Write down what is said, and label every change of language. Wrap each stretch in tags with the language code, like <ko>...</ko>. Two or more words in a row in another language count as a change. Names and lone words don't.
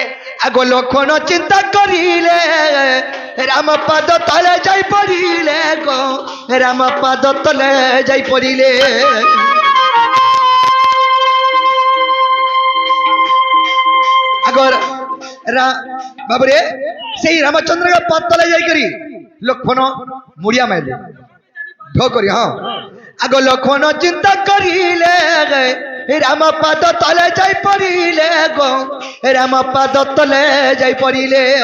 <or>ଆଗ ଲକ୍ଷ୍ମଣ ଚିନ୍ତା କରିଲେ ରାମ ପାଦ ତଳେ ଯାଇ ପଡ଼ିଲେ ଗୋ ରାମ ପାଦ ତଳେ ଯାଇ ପଡ଼ିଲେ আগর ବାବୁରେ ସେଇ ରାମଚନ୍ଦ୍ର ପାତଳେ ଯାଇକରି ଲକ୍ଷ୍ମଣ ମୁଡିଆ ମାରିଲେ ଢୋ କରି ହଁ ଆଗ ଲକ୍ଷ୍ମଣ ଚିନ୍ତା କରିଲେ ରାମ ପାଦ ତଳେ ଯାଇ ପଡ଼ିଲେ ଗো ରାମ ପାଦ ତଳେ ଯାଇ ପଡ଼ିଲେ</or>